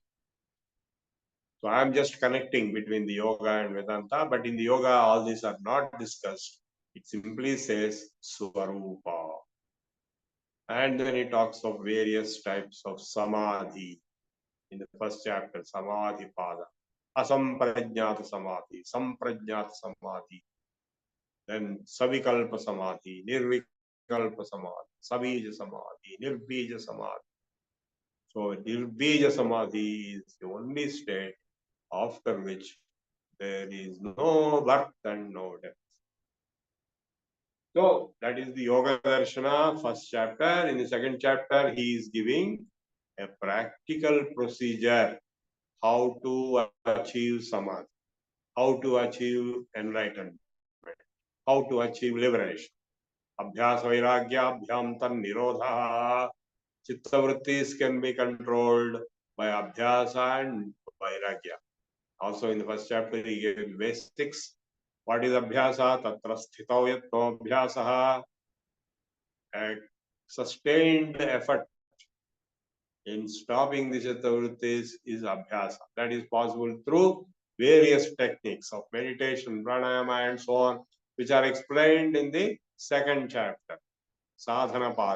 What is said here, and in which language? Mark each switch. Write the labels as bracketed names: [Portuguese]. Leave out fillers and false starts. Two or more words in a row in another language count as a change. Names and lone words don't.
[English] So I am just connecting between the yoga and Vedanta, but in the yoga all these are not discussed. It simply says Swarupa. And then it talks of various types of samadhi. In the first chapter, [Sanskrit] Samadhi Pada, Asamprajnata Samadhi, Samprajnata Samadhi, then Savikalpa Samadhi, Nirvikalpa Samadhi, Sabija Samadhi, Nirbija Samadhi. [English] So [Sanskrit] Nirbija Samadhi [English] is the only state after which there is no birth and no death. So that is the Yoga Darshana, first chapter. In the second chapter, he is giving a practical procedure how to achieve Samadhi, how to achieve enlightenment, how to achieve liberation. [Sanskrit] Abhyas Vairagya Abhyam Tan Nirodha. Chitta vrittis [English] can be controlled by Abhyasa and Vairagya. Also in the first chapter, he gave basics. What is Abhyasa? [Sanskrit] Tatra sthitau yatno Abhyasaha. [English] A sustained effort in stopping the [Sanskrit] chitta vrittis [English] is Abhyasa. That is possible through various techniques of meditation, pranayama, and so on, which are explained in the second chapter, Sadhana Pada.